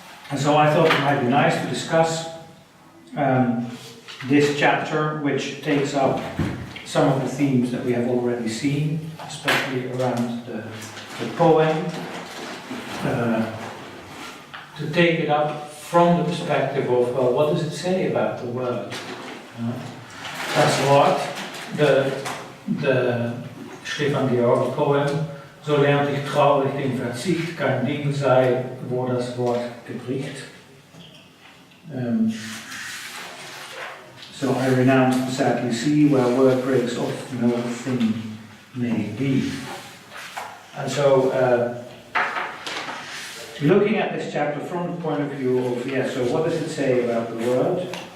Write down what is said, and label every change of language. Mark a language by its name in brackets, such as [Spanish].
[English] And so I thought it might be nice to discuss this chapter, which takes up some of the themes that we have already seen, especially around the poem, to take it up from the perspective of, well, what does it say about the word? [German] Das Wort, [English] the Stefan Georg poem, [German] so lernt ich traurig den Verzicht, kein Ding sei, wo das Wort gebricht. [English] So I renounce the sadly sea, where word breaks off, no thing may be. And so, looking at this chapter from the point of view of, so what does it say about the word?